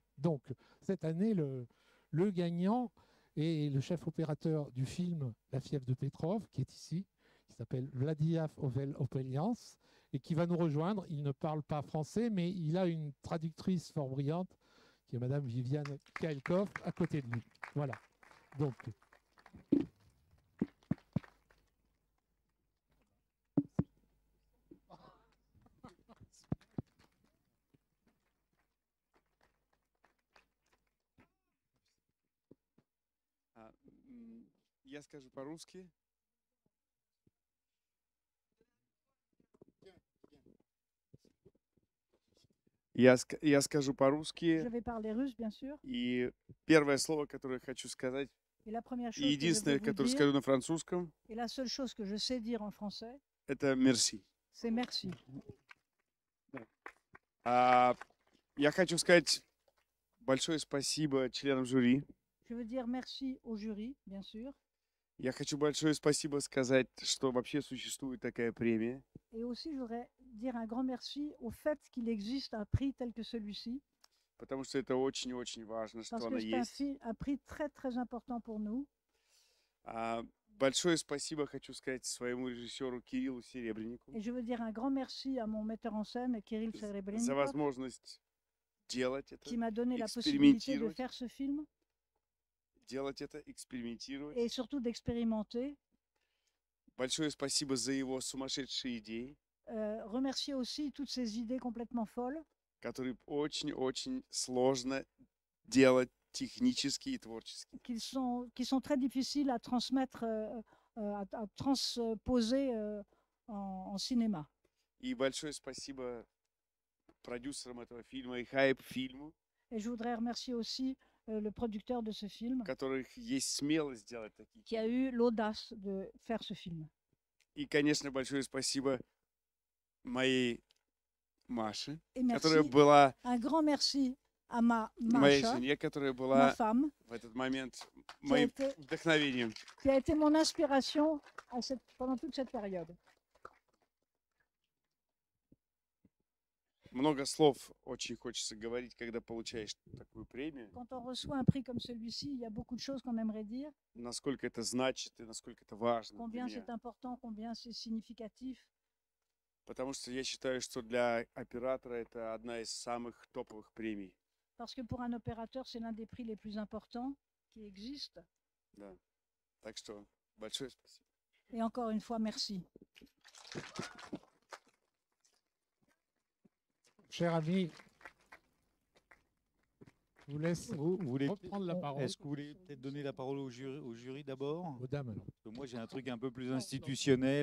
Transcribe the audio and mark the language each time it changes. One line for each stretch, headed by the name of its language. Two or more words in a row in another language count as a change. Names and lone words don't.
French: Donc, cette année, le gagnant est le chef opérateur du film La fièvre de Petrov, qui est ici, qui s'appelle Vladislav Opelians, et qui va nous rejoindre. Il ne parle pas français, mais il a une traductrice fort brillante, qui est Madame Viviane Kaelkov, à côté de lui. Voilà. Donc,
Russian: А, Я скажу по-русски. Я скажу по-русски.
French: Je vais parler russe, bien sûr.
Russian: И первое слово, которое я хочу сказать,
French: Et la première
Russian: и
French: chose que je vais
Russian: единственное,
French: vous
Russian: которое
French: dire,
Russian: скажу на французском,
French: et la seule chose que je sais dire en français,
Russian: это merci.
French: c'est merci.
Russian: А, Я хочу сказать большое спасибо членам жюри.
French: Je veux dire merci au jury, bien sûr,
Russian: Я хочу большое спасибо сказать, что вообще существует такая премия.
French: et aussi je voudrais dire un grand merci au fait qu'il existe un prix tel que celui-ci,
Russian: Потому что это очень-очень важно,
French: parce
Russian: что
French: que
Russian: она
French: c'est
Russian: есть.
French: un prix très très important pour nous.
Russian: А, Большое спасибо хочу сказать своему режиссеру Кириллу Серебреннику
French: Et je veux dire un grand merci à mon metteur en scène, Kirill
Russian: за
French: Serebrennikov,
Russian: возможность делать это,
French: qui m'a donné la possibilité de
Russian: экспериментировать,
French: faire ce film
Russian: экспериментировать.
French: et surtout d'expérimenter.
Russian: Большое спасибо за его сумасшедшие идеи,
French: Remercier aussi toutes ces idées complètement folles
Russian: которые очень-очень сложно делать технически и творчески.
French: qui sont très difficiles à transmettre, à transposer en cinéma.
Russian: И большое спасибо продюсерам этого фильма и хайп-фильму,
French: Et je voudrais remercier aussi le producteur de ce
Russian: у
French: film
Russian: которых есть смелость сделать такие
French: qui a
Russian: фильмы.
French: eu l'audace de faire ce film.
Russian: И, конечно, большое спасибо моей Маше,
French: Et
Russian: которая
French: merci,
Russian: была
French: un grand merci à
Russian: моей
French: Masha,
Russian: жене, которая
French: ma
Russian: была
French: femme,
Russian: в этот момент
French: qui a
Russian: моим
French: été,
Russian: вдохновением.
French: qui a été mon inspiration pendant toute cette période.
Russian: Много слов очень хочется говорить, когда получаешь такую премию.
French: Quand on reçoit un prix comme celui-ci, il y a beaucoup de choses qu'on aimerait dire,
Russian: Насколько это значит и насколько это важно для
French: combien
Russian: меня.
French: c'est important, combien c'est significatif.
Russian: Потому что я считаю, что для оператора это одна из самых топовых премий.
French: Parce que pour un opérateur, c'est l'un des prix les plus importants qui existent.
Russian: Да. Так что большое спасибо.
French: Et encore une fois, merci. cher ami, Je vous laisse Vous voulez reprendre la parole. Est-ce que vous voulez peut-être donner la parole au jury d'abord? Aux dames, alors. Parce que moi, j'ai un truc un peu plus institutionnel.